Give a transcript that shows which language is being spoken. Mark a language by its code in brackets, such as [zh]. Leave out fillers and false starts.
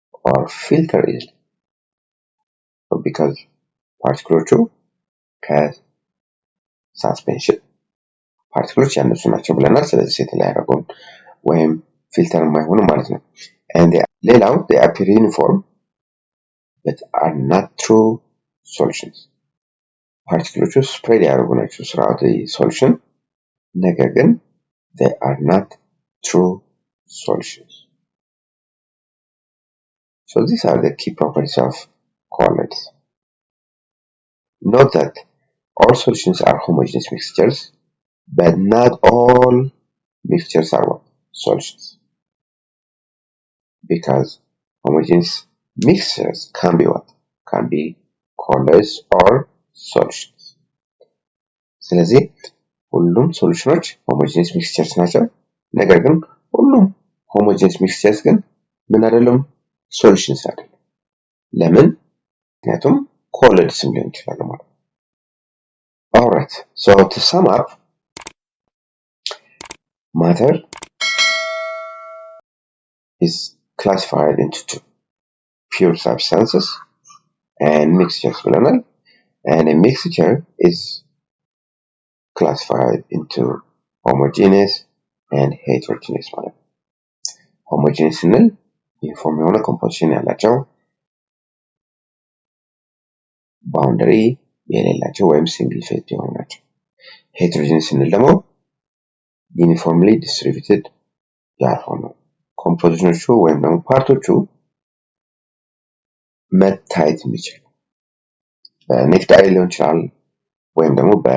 [en] or filter easily because particles ከsuspension particles [am] ያነሱ ናቸው ብለናል ስለዚህ ሴትል ያደርጉን ወይም ፊልተር የማይሆኑ ማለት ነው [en] and [am] ሌላው [en] they appear uniform but are not true solutions [am] ፓርቲክሎቹ ስፕሬድ ያደርጉ ናቸው [en] throughout the solution [am] ነገር ግን [en] they are not true solutions. So these are the key properties of colloids. Note that all solutions are homogeneous mixtures, but not all mixtures are what? Solutions. Because homogeneous mixtures can be what? Can be colloids or solutions. [am] ስለዚህ ሁሉም ሶሉሽኖች homogeneous mixtures ናቸው። ነገር ግን ሁሉም homogeneous mixtures ግን ምን አይደለም? Solutions አይደለም። ለምን? ምክንያቱም colloidsም ሊሆን ይችላል ማለት ነው። [en] Alright, so to sum up, matter is classified into two: pure substances and mixtures [am] ብለናል. [en] And a mixture is classified into homogeneous and heterogeneous [am] ማለት ነው። homogeneous ስንል ዩኒፎርም የሆነ ኮምፖዚሽን ያላቸው ባውንደሪ የሌላቸው ወይም ሲንግል ፌዝ የሆኑ ናቸው። heterogeneous ስንል ደግሞ uniformly distributed ያልሆኑ ኮምፖዚሽኖቹ ወይም ደግሞ ፓርቶቹ መታየት የሚችሉ በኔክድ አይ ሊሆን ይችላል ወይም ደግሞ